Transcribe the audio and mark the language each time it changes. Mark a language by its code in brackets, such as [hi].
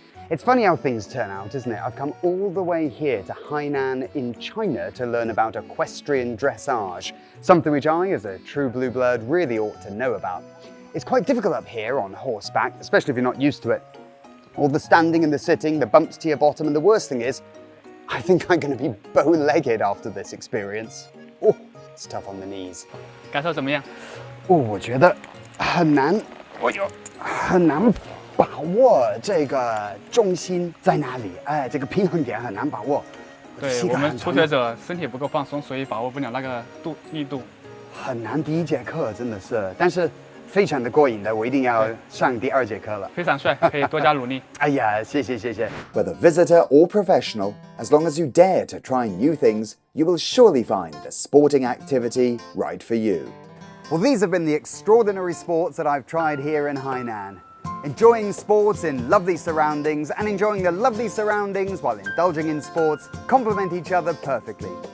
[en] It's funny how things turn out, isn't it? I've come all the way here to Hainan in China to learn about equestrian dressage, something which I, as a true blue blood, really ought to know about. It's quite difficult up here on horseback, especially if you're not used to it. All the standing and the sitting, the bumps to your bottom, and the worst thing is, I think I'm going to be bow-legged after this experience. Oh, it's tough on the knees. [zh] 感受怎么样？我觉得很难，很难把握这个重心在哪里，这个平衡点很难把握。对，我们初学者身体不够放松，所以把握不了那个力度。很难，第一节课真的是，但是非常的过瘾的，我一定要上第二节课了。非常帅，可以多加努力。哎呀，谢谢谢谢。 [en] Whether visitor or professional, as long as you dare to try new things, you will surely find a sporting activity right for you. Well, these have been the extraordinary sports that I've tried here in Hainan. Enjoying sports in lovely surroundings and enjoying the lovely surroundings while indulging in sports complement each other perfectly.